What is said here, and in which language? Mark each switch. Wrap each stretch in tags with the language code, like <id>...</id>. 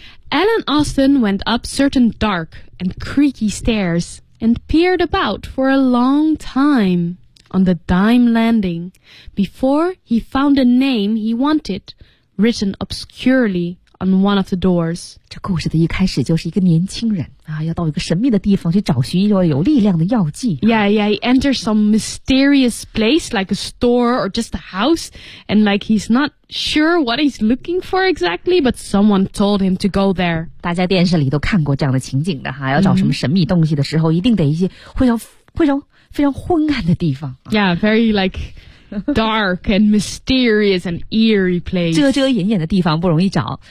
<en>Alan Austin went up certain dark and creaky stairs and peered about for a long time on the dime landing before he found a name he wanted written obscurely on one of the doors.</en> <zh>这故事的一开始就是一个年轻人啊，要到一个神秘的地方去找寻一个有力量的药剂。</zh> <en>Yeah, he enters some mysterious place like a store or just a house, and like he's not sure what he's looking for exactly, but someone told him to go there.</en> <zh>大家电视里都看过这样的情景的哈，要找什么神秘东西的时候，一定得一些非常昏暗的地方。</zh> <en>Yeah, very like. Dark and mysterious and eerie place.</en> <zh>遮遮掩掩的地方不容易找。</zh>